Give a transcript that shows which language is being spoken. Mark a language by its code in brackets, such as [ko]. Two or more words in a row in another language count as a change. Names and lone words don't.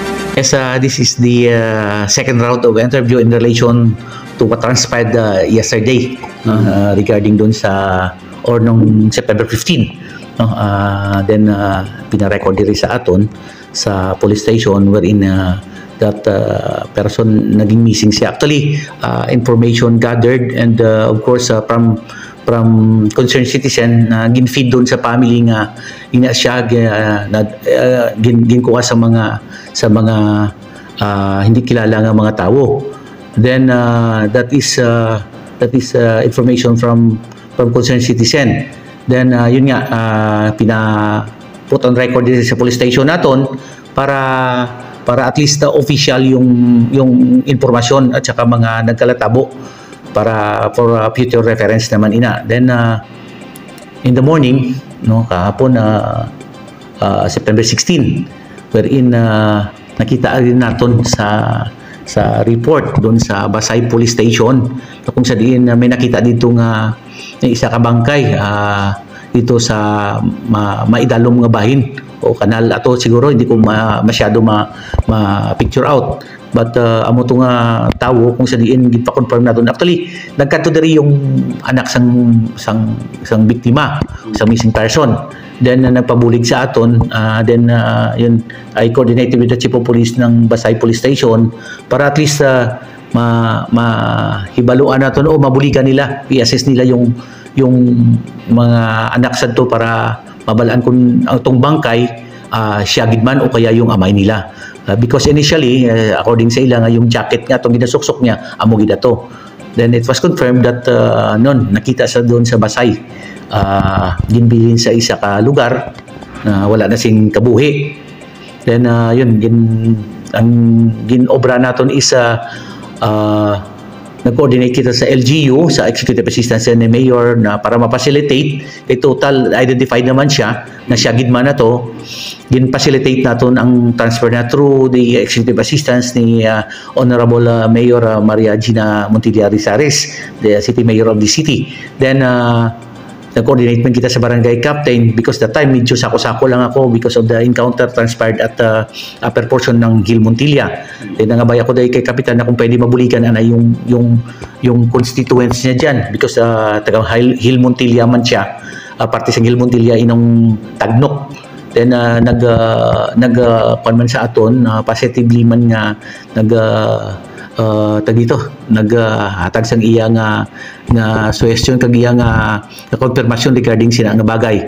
[en] Yes, this is the second round of interview in relation to what transpired yesterday regarding [tl] dun sa [en] or nung September 15. No? [hil] Then pinarecord diri sa aton sa [en] police station wherein that person [hil] naging missing siya. [en] Actually, information gathered and of course from concerned citizen [hil] na ginfeed doon sa family nga ina siya ginkuha sa mga [tl] hindi kilala [hil] nga mga tao. [en] Then that is information from concerned citizen. [hil] Then yun nga [en] put on record [hil] din sa [en] police station [hil] naton para [en] at least official [hil] yung informasyon at saka mga nagkalatabo para [en] for future reference [hil] naman ina. [en] Then in the morning, [hil] no, kahapon September 16, wherein nakita rin naton sa report doon sa Basay Police Station kung saan may nakita dito nga isa ka bangkay dito sa maidalom nga bahin o kanal ato. [tl] Siguro hindi ko masyado ma-picture out. [hil] But amo to nga tawo kung sa diin gipa-confirm naton. Actually, nagkanto diri yung anak sang biktima, sa [en] missing person. [hil] Then nagpabulig sa aton, then yun [en] I coordinated with the chief of police [hil] ng Basay Police Station para [en] at least [hil] mahibaluan naton o mabuligan nila, i-assess nila yung mga anak sadto para mabalaan kung ang tong bangkay siya gid man o kaya yung amay nila. [en] Because initially, according [hil] sa ila nga yung jacket nga itong ginasuksok niya, amo gid ato. [en] Then it was confirmed that [hil] nakita sa doon sa Basay, ginbilin sa isa ka lugar na wala na sing kabuhi. Then yun, ang ginobra naton is nag-coordinate kita sa LGU, sa Executive Assistance ni Mayor na para ma-facilitate. Kay total identified naman siya na siya gidman na to. Gin-facilitate naton ang transfer na [en] through the [hil] Executive Assistance ni Honorable Mayor Maria Gina Montilla Rizares, [en] the City Mayor of the city. Then [hil] nag-coordinate man kita sa [en] barangay captain because that time [hil] medyo sako-sako lang ako [en] because of the encounter transpired at upper portion ng Gil Montilla. [hil] Then nangabay ako dahil kay kapitan na kung pwede mabulikan yung constituents niya dyan because taga Gil Montilla man siya, parte sa Gil Montilla inong Tagnok. Then man sa aton positively man nga naghatag sang iya nga suggestion kag iya nga confirmation regarding sina nga bagay.